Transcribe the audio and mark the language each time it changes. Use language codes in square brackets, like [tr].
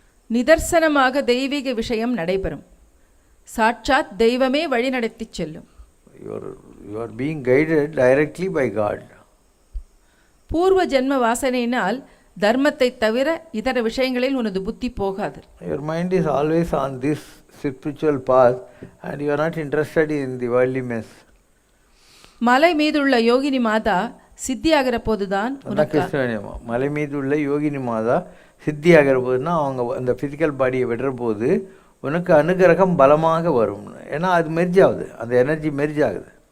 [ta] நிதர்சனமாக தெய்வீக விஷயம் நடைபெறும். சாட்சாத் தெய்வமே வழிநடத்தி செல்லும். [en] You are being guided directly by God. [ta] பூர்வ ஜென்ம வாசனையினால் தர்மத்தை தவிர இதர விஷயங்களில் உனது புத்தி போகாது. [en] Your mind is always on this spiritual path and you are not interested in the worldly mess. [ta] மலை மீதுள்ள யோகினி மாதா சித்தியாகிற போதுதான் மலை மீது உள்ள யோகினி மாதா சித்தியாகிற போதுன்னா அவங்க அந்த ஃபிசிக்கல் பாடியை விடுற போது உனக்கு அனுகிரகம் பலமாக வரும். ஏன்னா அது மெர்ஜ் ஆகுது, அந்த எனர்ஜி மெர்ஜ் ஆகுது.